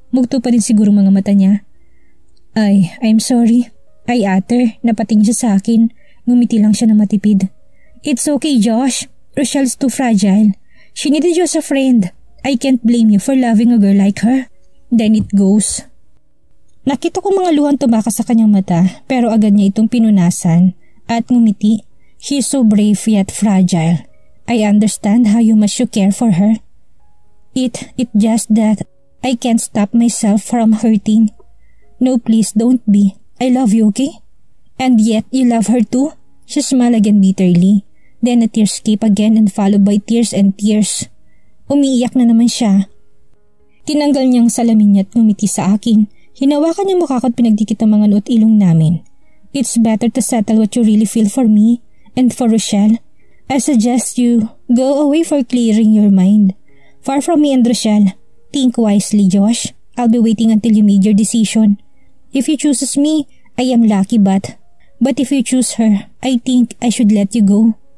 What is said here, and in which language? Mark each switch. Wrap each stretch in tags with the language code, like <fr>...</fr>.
<tl>Mugto pa din siguro mga mata niya.</tl> <en>I'm sorry. I utter.</en> <tl>Napatingin siya sa akin. Ngumiti lang siya na matipid.</tl> <en>It's okay, Josh. Rochelle's too fragile. She needed you as a friend. I can't blame you for loving a girl like her. Then it goes.</en> <tl>Nakita ko mga luhang tumakas sa kanyang mata pero agad niya itong pinunasan at ngumiti.</tl> <en>She's so brave yet fragile. I understand how much you care for her. It just that I can't stop myself from hurting. No, please don't be. I love you, okay? And yet you love her too? She smiled again bitterly. Then a tearscape again and followed by tears and tears.</en> <tl>Umiiyak na naman siya. Tinanggal niyang salamin niya at ngumiti sa akin. Hinawakan niya mukha ko at pinagdikit ang mga noot ilong namin.</tl> <en>It's better to settle what you really feel for me and for Rochelle. I suggest you go away for clearing your mind. Far from me and Rochelle. Think wisely, Josh. I'll be waiting until you made your decision. If you chooses me, I am lucky but if you choose her, I think I should let you go.</en>